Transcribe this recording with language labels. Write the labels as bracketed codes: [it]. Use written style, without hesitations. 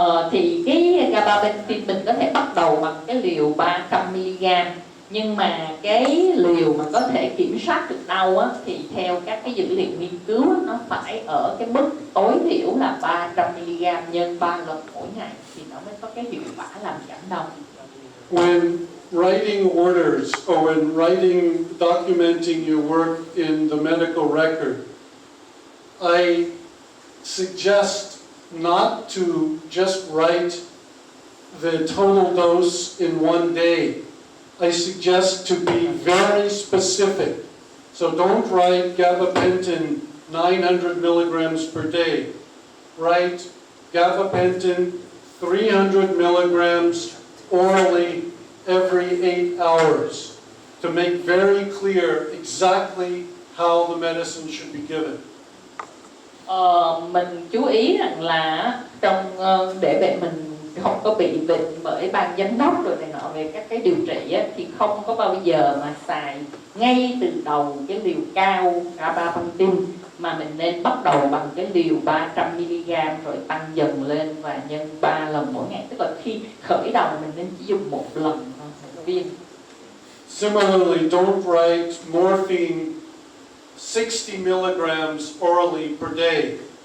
[vi] Thì cái gabapentin mình có thể bắt đầu bằng cái liều 300mg, nhưng mà cái liều mà có thể kiểm soát được đau thì theo các cái dữ liệu nghiên cứu nó phải ở cái mức tối thiểu là 300mg nhân 3 lần mỗi ngày thì nó mới có cái hiệu quả làm giảm đau. [en] When writing orders or when documenting your work in the medical record, I suggest not to just write the total dose in one day. I suggest to be very specific. So don't write gabapentin 900 milligrams per day. Write gabapentin 300 milligrams orally every 8 hours to make very clear exactly how the medicine should be given. [vi] Mình chú ý rằng là để mình không có bị bệnh bởi ban giám đốc rồi này nọ về các cái điều trị thì không có bao giờ mà xài ngay từ đầu cái liều cao gabapentin, mà mình nên bắt đầu bằng cái liều 300mg rồi tăng dần lên và nhân 3 lần mỗi ngày. Tức là khi khởi đầu mình nên chỉ dùng một lần một viên. [en] Similarly, don't write morphine 60 milligrams orally per day.